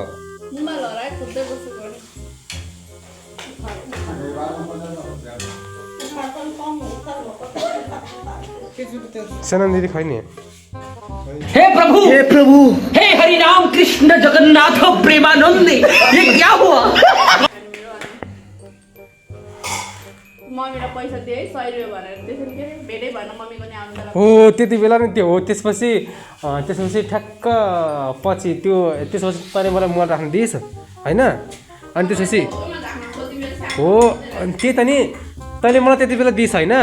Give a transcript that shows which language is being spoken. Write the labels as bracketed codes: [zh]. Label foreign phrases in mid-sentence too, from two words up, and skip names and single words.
[ne] मोबाइल हराए खुद्दै बसेको सेनन दिदी खै नि। [hi] हे प्रभु हे हरि राम कृष्ण जगन्नाथ प्रेमानंद ये क्या हुआ। [ne] मम्मीलाई पैसा दिए 100 रुपैयाँ भनेर त्यसरी के भेटै भएन मम्मीको नि आउँदा हो त्यति बेला नि त्यो हो। त्यसपछि ठ्याक्क पछि त्यसपछि तैँले मलाई मोबाइल राख्नु दिइस् होइन। अनि त्यसपछि हो त्यही त नि तैँले मलाई त्यति बेला दिइस् होइन।